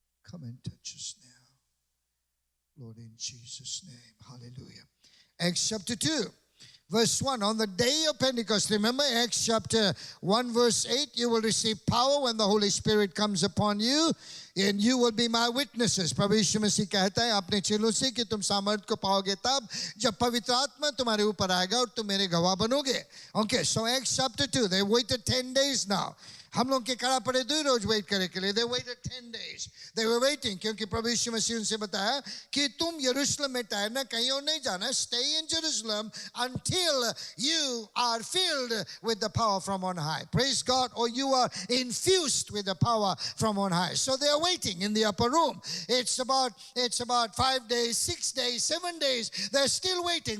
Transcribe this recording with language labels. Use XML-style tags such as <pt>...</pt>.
<en>Come and touch us now. Lord, in Jesus' name. Hallelujah. Acts chapter 2, verse 1. On the day of Pentecost, remember Acts chapter 1 verse 8, you will receive power when the Holy Spirit comes upon you and you will be my witnesses.</en> <hi>प्रभु यीशु मसीह कहता है अपने चेलों से कि तुम सामर्थ को पाओगे तब जब पवित्र आत्मा तुम्हारे ऊपर आएगा और तुम मेरे गवाह बनोगे.</hi> <en>Okay, so Acts chapter 2, they waited 10 days now.</en> <hi>हम लोग के कड़ा पड़े 2 रोज वेट करे के लिए.</hi> <en>They waited 10 days. They were waiting</en> <hi>क्योंकि प्रभु यीशु मसीह उनसे बताया कि तुम यरूशलेम में ठहरना, कहीं और नहीं जाना.</hi> <en>Stay in Jerusalem until you are filled with the power from on high. Praise God. Or you are infused with the power from on high. So they are waiting in the upper room. It's about 5 days, 6 days, 7 days. They're still waiting.</en>